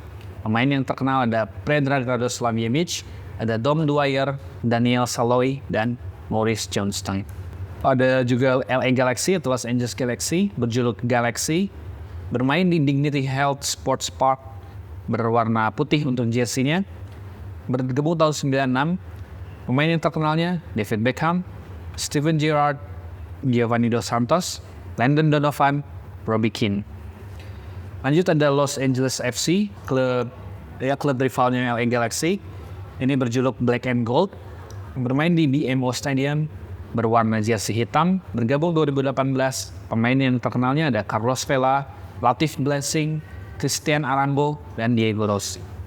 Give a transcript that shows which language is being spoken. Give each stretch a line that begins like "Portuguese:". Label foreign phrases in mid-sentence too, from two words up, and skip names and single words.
Indonesian: Pemain yang terkenal ada Predrag Radoslavjevic, ada Dom Dwyer, Daniel Saloy, dan Maurice Johnstein. Ada juga LA Galaxy atau Los Angeles Galaxy, berjuluk Galaxy, bermain di Dignity Health Sports Park, berwarna putih untuk jersey-nya, bergabung tahun 96. Pemain yang terkenalnya David Beckham, Steven Gerrard, Giovanni Dos Santos, Landon Donovan, Robbie Keane. Lanjut ada Los Angeles FC, klub rivalnya LA Galaxy. Ini berjuluk Black and Gold, bermain di BMO Stadium, berwarna jersey hitam, bergabung 2018. Pemain yang terkenalnya ada Carlos Vela, Latif Blessing, Christian Arango, dan Diego Rossi.